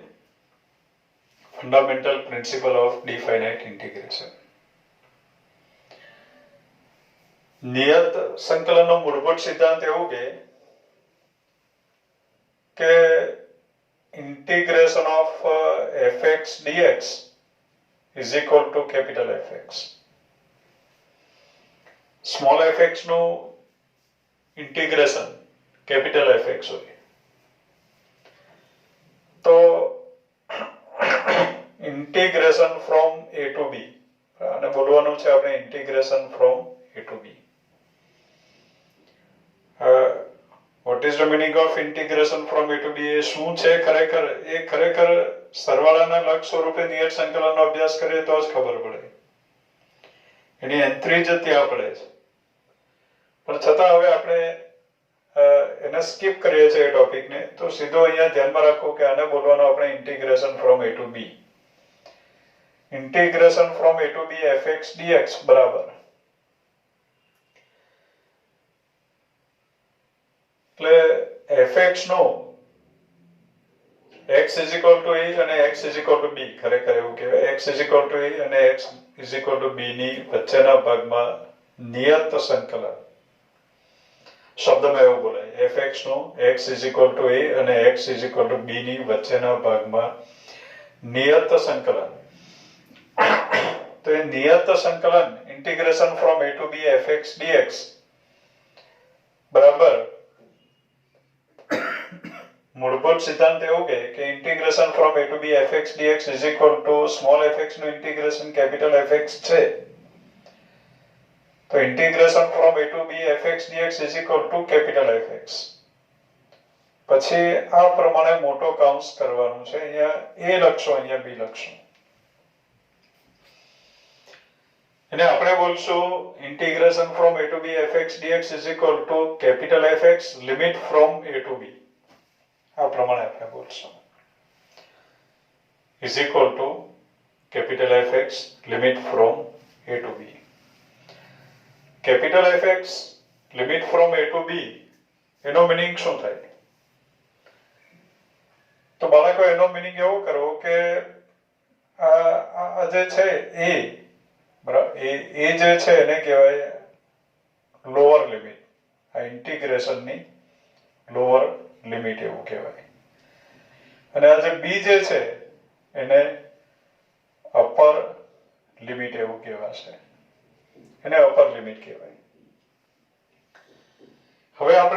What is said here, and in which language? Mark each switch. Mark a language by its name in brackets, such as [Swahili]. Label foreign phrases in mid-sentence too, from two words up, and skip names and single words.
[English] fundamental principle of definite integration. [Gujarati] નિયત સંકલનનો મૂળભૂત સિદ્ધાંત એવું કે [English] integration of fx dx is equal to capital Fx. small fx [Gujarati] નું [English] integration capital Fx [Gujarati] હોય તો [English] integration from a to b, [Gujarati] અને બોલવાનું છે આપણે [English] integration from a to b. what is the meaning of integration from a to b? [Gujarati] એ શું છે ખરેખર? એ ખરેખર સરવાળાના લક્ષ સ્વરૂપે નિયત સંકલનનો અભ્યાસ કરીએ તો જ ખબર પડે. એની એન્ટ્રી જ ત્યાં પડે છે. પણ છતાં હવે આપણે એને સ્કીપ કરીએ છીએ એ ટોપિકને. તો સીધો અહીંયા ધ્યાનમાં રાખો કે આને બોલવાનું આપણે [English] integration from a to b. integration from a to b fx dx બરાબર. એટલે fx નો x is equal to a અને x is equal to b. [Gujarati] ખરેખર એવું કહેવાય [English] x is equal to a [Gujarati] અને [English] x is equal to b [Gujarati] ની વચ્ચેના ભાગમાં નિયત સંકલન શબ્દમાં એવું બોલાય. [English] fx નો x is equal to a અને x is equal to b [Gujarati] ની વચ્ચેના ભાગમાં નિયત સંકલન. તો એ નિયત સંકલન [English] integration from a to b fx dx બરાબર. [Gujarati] મૂળભૂત સિદ્ધાંત એવું કે [English] integration from a to b fx dx is equal to small fx નું integration capital Fx છે. તો integration from a to b fx dx is equal to capital Fx. [Gujarati] પછી આ પ્રમાણે મોટો કૌંસ કરવાનું છે. અહીંયા a લખશો, અહીંયા b લખશો. એને આપણે બોલશું [English] integration from a to b fx dx is equal to capital Fx limit from a to b [Gujarati] આ પ્રમાણે આપણે બોલશું [English] is equal to capital Fx limit from a to b capital Fx limit from a to b [Gujarati] એનો મીનિંગ શું થાય તો બાળકો એનો મીનિંગ એવો કરવો કે આ જે છે એ બરાબર એ જે છે એને કહેવાય [English] lower limit [Gujarati] આ ઇન્ટિગ્રેશન ની [English] lower limit [Gujarati] એવું કહેવાય અને આ જે બી જે છે એને [English] upper limit [Gujarati] એવું કહેવાશે એને [English] upper limit [Gujarati] કહેવાય હવે આપણે